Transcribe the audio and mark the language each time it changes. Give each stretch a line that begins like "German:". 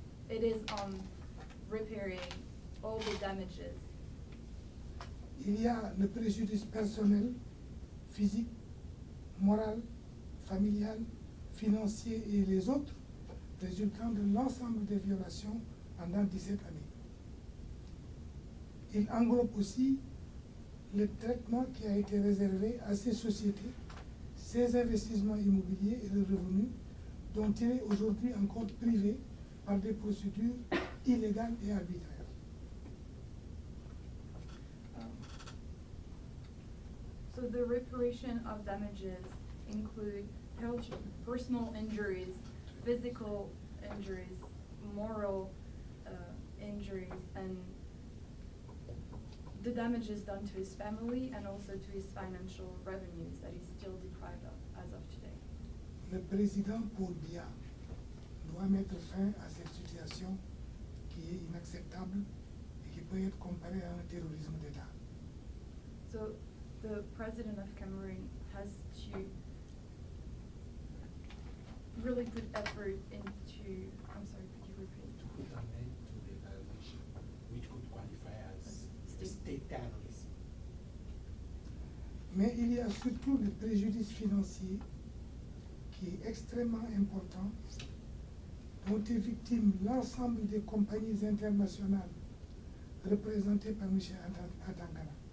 English: It is on repairing all the damages.
French: Il y a le préjudice personnel, physique, moral, familial, financier et les autres résultant de l'ensemble des violations pendant 17 années. Il englobe aussi le traitement qui a été réservé à ces sociétés, ces investissements immobiliers et le revenu dont il est aujourd'hui encore privé par des procédures illégales et arbitraires.
English: So the reparation of damages include personal injuries, physical injuries, moral injuries, and the damages done to his family and also to his financial revenues that he's still deprived of as of today.
French: Le président Paul Biya doit mettre fin à cette situation qui est inacceptable et qui peut être comparée à un terrorisme d'État.
English: So the president of Cameroon has to really put effort into, I'm sorry, could you repeat? To put an end to the violation, which could qualify as state terrorism.
French: Mais il y a surtout le préjudice financier qui est extrêmement important, dont est victime l'ensemble des compagnies internationales représentées par Michel Atangana.